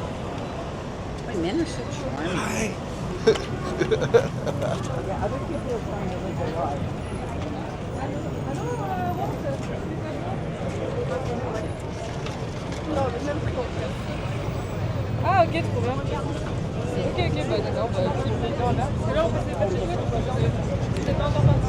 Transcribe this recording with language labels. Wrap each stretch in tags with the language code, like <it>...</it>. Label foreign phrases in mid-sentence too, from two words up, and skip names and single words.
<en>Wait a minute, Hi. yeah, other people are trying to live their life.</en> <fr>Ah ok, trop bien. Ok, bah d'accord, bah parce que là on passait pas chez nous. C'est pas encore parti.</fr>